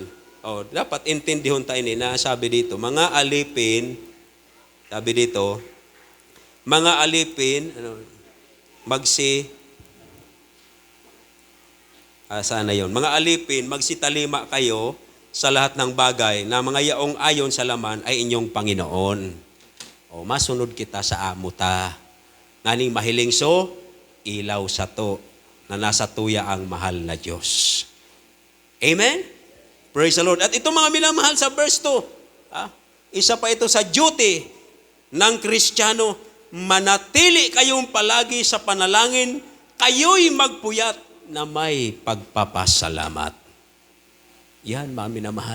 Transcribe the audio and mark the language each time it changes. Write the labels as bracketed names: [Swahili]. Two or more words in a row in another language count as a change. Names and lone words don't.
[Filipino] O, dapat intindihon tayo na sabi dito, mga alipin, sabi dito, mga alipin, sana yon. Mga alipin, magsitalima kayo sa lahat ng bagay na mga yaong ayon sa laman ay inyong Panginoon. [Bikol] O, masunod kita sa amo ta. Nganing mahiling ilaw sa to, na nasa tuya ang mahal na Diyos. [English] Amen? Praise the Lord. [Filipino] At ito mga minamahal sa [English] verse 2, [Filipino] isa pa ito sa duty ng Kristiyano, manatili kayong palagi sa panalangin, kayo'y magpuyat na may pagpapasalamat. Yan, mga minamahal.